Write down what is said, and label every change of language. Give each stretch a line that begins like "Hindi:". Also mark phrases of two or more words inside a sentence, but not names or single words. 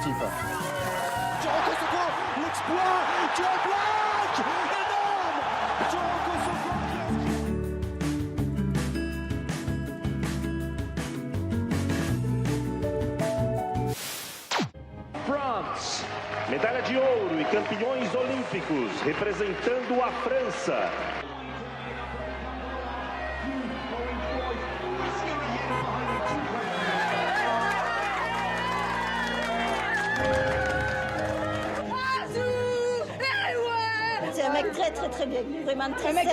French: Turoko Soko, l'exploit, tu es black, énorme, Turoko Soko. France,
Portuguese: medalha de ouro e campeões olímpicos, representando a França.
French: C'est un mec très bien, vraiment très Un mec